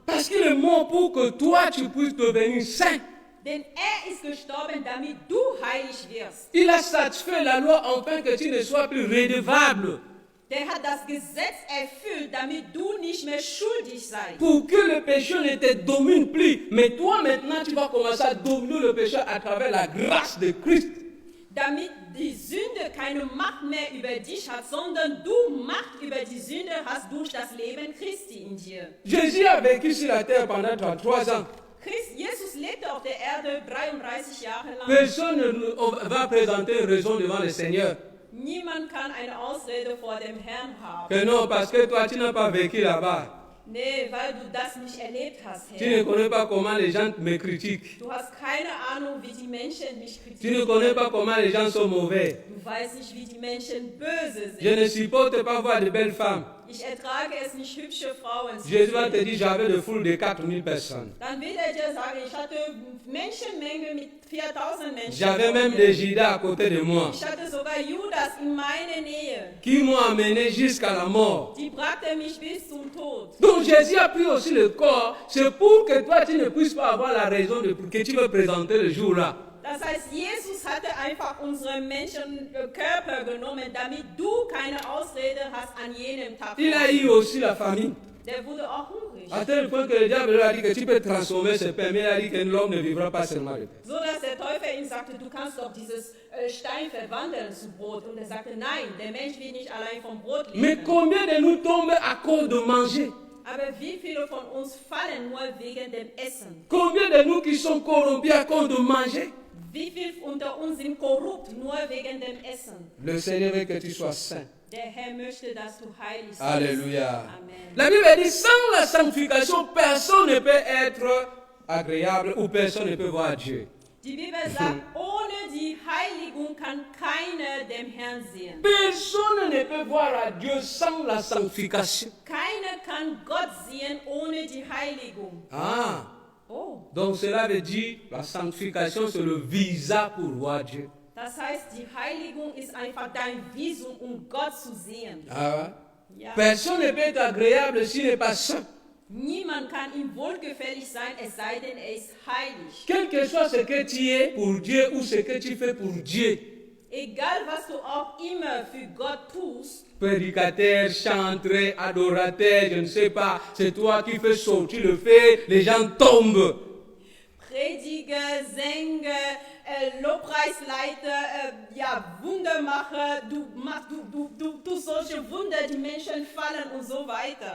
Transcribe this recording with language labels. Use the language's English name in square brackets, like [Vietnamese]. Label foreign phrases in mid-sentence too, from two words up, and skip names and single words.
[French] Parce qu'il est mort pour que toi tu puisses devenir saint. [German] Denn ist gestorben, damit du heilig wirst. [French] Il a satisfait la loi afin que tu ne sois plus redevable. [German] Der hat das Gesetz erfüllt, damit du nicht mehr schuldig seist. [French] Pour que le péché ne te domine plus. Mais toi maintenant, tu vas commencer à dominer le péché à travers la grâce de Christ. [German] Damit die Sünde keine Macht mehr über dich hat, sondern du Macht über die Sünde hast durch das Leben Christi in dir. [French] Jésus a vécu sur la terre pendant 33 ans. [German] Jesus lebte auf der Erde 33 Jahre lang. [French] Personne ne va présenter une raison devant le Seigneur. [German] Niemand kann eine Ausrede vor dem Herrn haben. [French] Que non, parce que toi, tu n'as pas vécu là-bas. [German] Nee, weil du das nicht erlebt hast, [French] Tu ne [German] Herr. [French] connais pas comment les gens me critiquent. [German] Du hast keine Ahnung, wie die Menschen mich [French] Tu ne [German] kritisieren. [French] connais pas comment les gens sont mauvais. [German] Du weißt nicht, wie die Menschen böse [French] Je [German] sind. [French] ne supporte pas voir de belles femmes. [German] Ich ertrage es nicht, hübsche Frauen zu [French] Jésus va te [German] sehen. [French] dire, j'avais de foule de 4000 personnes. [German] Dann wird er dir sagen, ich hatte Menschenmenge mit 4000 Menschen. [French] J'avais même des Judas à côté de moi [German] Ich hatte sogar Judas in meiner Nähe. [French] qui m'ont amené jusqu'à la mort. [German] Die brachte mich bis zum Tod. [French] Donc Jésus a pris aussi le corps. C'est pour que toi, tu ne puisses pas avoir la raison que tu veux présenter le jour-là. [German] Das heißt, Jesus hatte einfach unsere Menschenkörper genommen, damit du keine Ausrede hast an jenem Tag. [French] Il a eu aussi la famille. [German] Der wurde auch hungrig. [French] À tel point que le diable lui a dit que tu peux transformer ce pain, mais il a dit que l'homme ne vivra pas seulement de pain. [German] So dass der Teufel ihm sagte, du kannst doch dieses Stein verwandeln zu Brot. Und er sagte, nein, der Mensch wird nicht allein vom Brot [French] Mais [German] leben. [French] combien de nous tombent à cause de manger? [German] Aber wie viele von uns fallen nur wegen dem Essen? [French] Combien de nous qui sont corrompus à cause de manger? [German] Wie viele unter uns sind korrupt nur wegen dem Essen? [French] Le Seigneur veut que tu sois saint. [German] Der Herr möchte, dass du heilig bist. Alléluia. Amen. [French] La Bible dit, sans la sanctification, personne ne peut être agréable ou personne ne peut voir Dieu. [German] Die Bibel sagt, ohne die Heiligung kann keiner dem Herrn sehen. [French] Personne ne peut voir à Dieu sans la sanctification. [German] Keiner kann Gott sehen ohne die Heiligung. Ah, Oh, [French] donc cela veut dire la sanctification, c'est le visa pour voir Dieu. [German] das heißt, die Heiligung ist einfach dein Visum, um Gott zu sehen. Ah, Ja. [French] personne ne peut être agréable s'il n'est pas saint. [German] Niemand kann ihm wohlgefällig sein, es sei denn, er ist heilig. [French] Quel que soit ce que tu es pour Dieu ou ce que tu fais pour Dieu, [German] Egal, was du auch immer für Gott tust, [French] prédicateur, chanteur, adorateur, je ne sais pas, c'est toi qui fais sortir le feu, les gens tombent. [German] Prediger, Sänger, Lobpreisleiter, ja, Wundermacher, du tust solche Wunder, die Menschen fallen und so weiter.